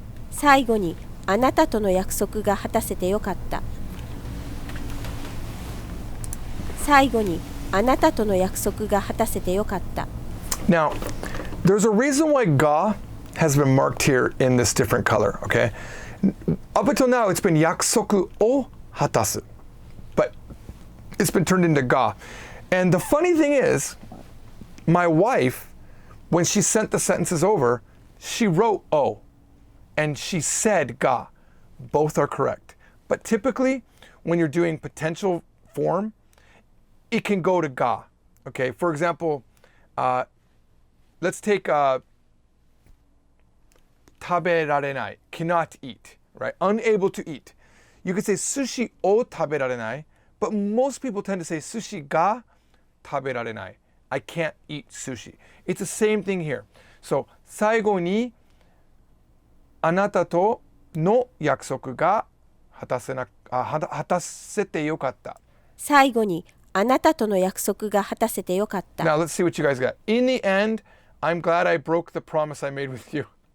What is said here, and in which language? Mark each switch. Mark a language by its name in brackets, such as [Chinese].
[Japanese] 最後にあなたとの約束が果たせてよかった。最後にあなたとの約束が果たせてよかった。 [English] Now, there's a reason why ga has been marked here in this different color, okay? Up until now, it's been [Japanese] yakusoku o hatasu, [English] but it's been turned into ga. And the funny thing is, my wife, when she sent the sentences over, she wrote o, and she said ga. Both are correct. But typically, when you're doing potential form, it can go to ga. Okay, for example, let's take taberarenai, cannot eat, right? Unable to eat. You could say [Japanese] sushi o taberarenai, [English] but most people tend to say [Japanese] sushi ga taberarenai. [English] I can't eat sushi. It's the same thing here. [Japanese] So, 最後にあなたとの約束が果たせてよかった。最後にあなたとの約束が果たせてよかった。 [English] Now let's see what you guys got. In the end, I'm glad I broke the promise I made with you.